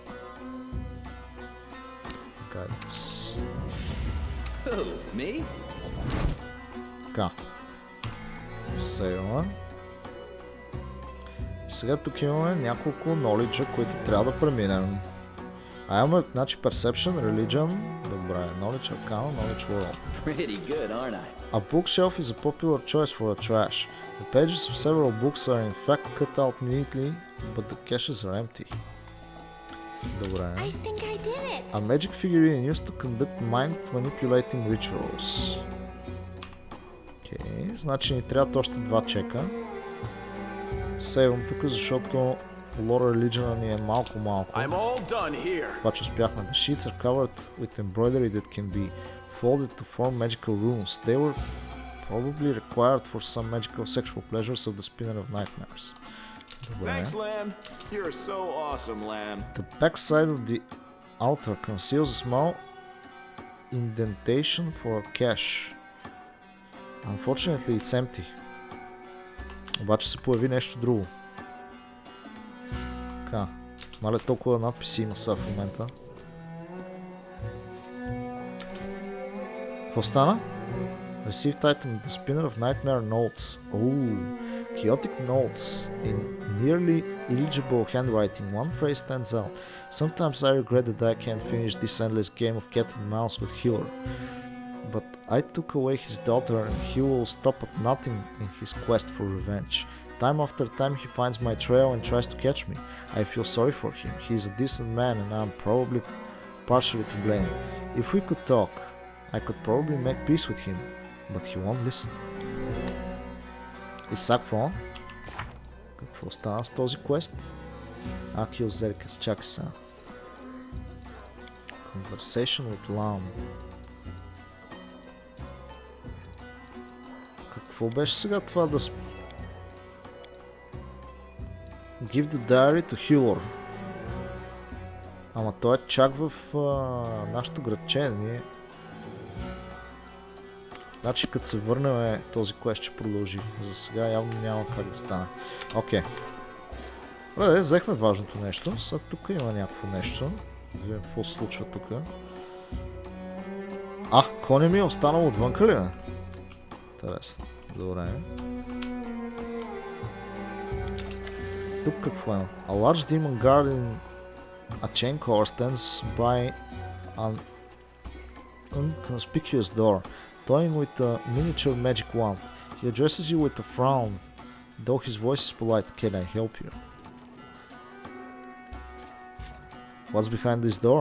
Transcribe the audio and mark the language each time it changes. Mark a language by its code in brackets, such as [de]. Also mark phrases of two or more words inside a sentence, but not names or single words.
[bg] Така. Сейваме. Сега тук имаме няколко knowledge, които трябва да преминем. Имаме, значи, Perception, Religion, добре, Knowledge Arcana, Knowledge World. [en] Pretty good, aren't I? A bookshelf is a popular choice for a trash. The pages of several books are in fact cut out neatly, but the caches are empty. [bg] Добре. [en] I think I did it. A magic figurine used to conduct mind manipulating rituals. [bg] Окей, значи ни трябват още два чека. Сейвам тук, защото Lore Religion ни е малко. Обаче успяхме. [en] The sheets are covered with embroidery that can be folded to form magical runes. They were probably required for some magical sexual pleasures of the Spinner of Nightmares. Thanks, Lan. You're so awesome, Lan. The back side of the altar conceals a small indentation for a cache. Unfortunately, it's empty. [bg] Обаче се появи нещо друго. Така. Мале толкова надписи има сега в момента. Какво стана? [en] Received item, the Spinner of Nightmare notes. Oh, chaotic notes in nearly illegible handwriting. One phrase stands out. Sometimes I regret that I can't finish this endless game of cat and mouse with Healer. But I took away his daughter and he will stop at nothing in his quest for revenge. Time after time he finds my trail and tries to catch me. I feel sorry for him. He is a decent man and I'm probably partially to blame. If we could talk, I could probably make peace with him, but he won't listen. [bg] И сега какво? Какво стана с този квест? Акил Зеркес, чакай сега. [en] Conversation with Lamb. [bg] Какво беше сега това да... [en] Give the diary to Healer. [bg] Ама той е чак в нашото градче. Ние... Значи като се върнем този квест ще продължи. За сега явно няма как да стане. Окей. Добре, взехме важното нещо. Сега тук има някакво нещо. Да видим какво се случва тук. Коня ми е останал отвънка ли? Интересно. Добре. Тук какво е? [en] A large demon guarding a chain collar stands by an inconspicuous door, toying with a miniature magic wand. He addresses you with a frown, though his voice is polite. Can I help you? What's behind this door?